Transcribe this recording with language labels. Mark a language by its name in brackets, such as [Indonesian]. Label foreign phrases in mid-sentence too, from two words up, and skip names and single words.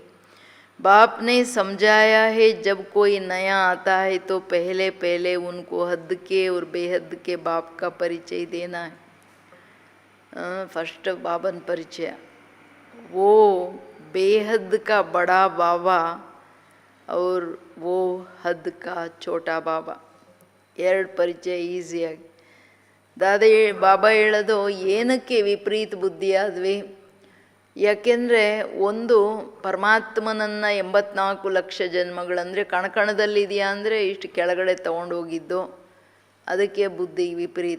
[Hindi] बाप ने समझाया है जब कोई नया आता है तो पहले पहले उनको हद के और बेहद के बाप का परिचय देना है. फर्स्ट बाबन परिचय, वो बेहद का बड़ा बाबा और वो हद का छोटा बाबा. [Kannada] 2 ಪರಿಚಯ ಈಸಿಯಾಗಿ. ಬಾಬಾ ಹೇಳೋದು ಏನಕ್ಕೆ ವಿಪರೀತ ಬುದ್ಧಿ ಆದ್ವಿ? ಯಾಕೆಂದರೆ ಒಂದು ಪರಮಾತ್ಮನನ್ನು 84 ಲಕ್ಷ ಜನ್ಮಗಳಂದರೆ ಕಣಕಣದಲ್ಲಿದೆಯಾ ಅಂದರೆ ಇಷ್ಟು ಕೆಳಗಡೆ ತೊಗೊಂಡೋಗಿದ್ದು, ಅದಕ್ಕೆ ಬುದ್ಧಿ ವಿಪರೀತ.